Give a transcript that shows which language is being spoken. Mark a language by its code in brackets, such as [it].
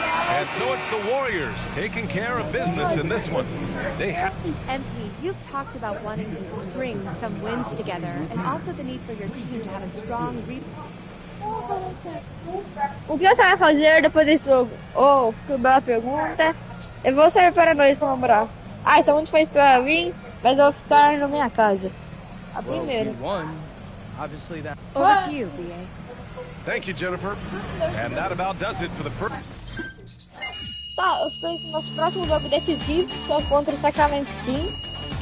[en] And so it's the Warriors taking care of business in this one. They have. MP, you've talked about wanting to string some wins together and also the need for your team to have a strong [pt] O que você vai fazer depois desse jogo? Oh, que bela pergunta. Eu vou sair para nós comemorar. Ah, isso é muito fácil para mim, mas eu vou ficar na minha casa. A primeira. [en] Over to you, BA. Thank you, Jennifer. And that about does it for the first. [pt] Tá, eu fico no nosso próximo jogo decisivo, que é contra o Sacramento Kings.